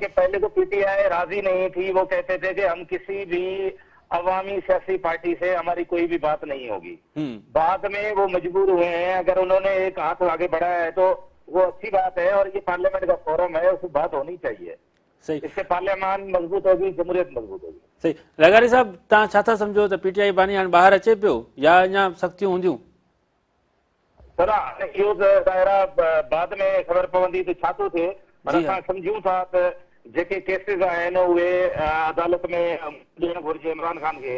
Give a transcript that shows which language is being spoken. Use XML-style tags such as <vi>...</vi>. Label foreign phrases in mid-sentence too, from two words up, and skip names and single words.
<ur>کہ پہلے تو پی ٹی آئی راضی نہیں تھی، وہ کہتے تھے کہ ہم کسی بھی عوامی سیاسی پارٹی سے ہماری کوئی بھی بات نہیں ہوگی. بعد میں وہ مجبور ہوئے ہیں، اگر انہوں نے ایک ہاتھ آگے بڑھایا ہے تو وہ اچھی بات ہے، اور یہ پارلیمنٹ کا فورم ہے، اس میں بات ہونی چاہیے. صحیح اس سے پارلیمان مضبوط ہوگی، جمہوریت مضبوط ہوگی. صحیح. لغاری صاحب،</ur> <sd>تव्हां छा था सम्झो त पी टी आई बानी हाणे ॿाहिरि अचे पियो या अञा सख़्तियूं हूंदियूं؟ सर इहो त ज़ाहिर बाद में ख़बर पवंदी त छा थो थिए, पर जी असां सम्झूं था त जेके केसिस आहिनि उहे अदालत में ॾियणु घुरिजे इमरान ख़ान खे.</sd>